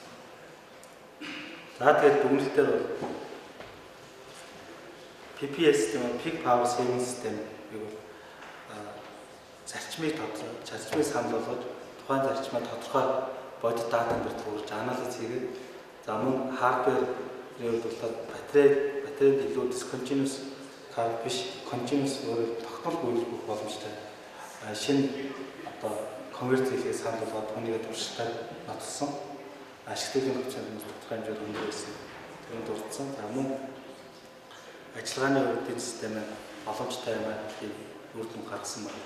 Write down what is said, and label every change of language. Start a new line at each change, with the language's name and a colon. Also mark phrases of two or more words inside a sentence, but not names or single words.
Mongolian: За тэгээд дүгнэлтээр бол PPS систем
English: Peak Power Saving System
Mongolian: гэдэг зарчмыг санал болгож тухайн зарчмаа тодорхой бодит даатанд туулж анализ хийгээд за мөн хардверийн бол батарейд илүү
English: discontinuous current
Mongolian: биш continuous өөрөөр тогтмол үйлдвэрлэх боломжтой шинэ одоо конвертер хийхээс санал болгоод түүнийг туршилтаар нотолсон. Ашиглалтын процент тодорхой хэмжээнд өндөр байсан. Тэрийг дурдсан. За мөн ажиллагааны аудит систем боломжтой юм аа гэдгийг үр дүн гаргасан байна.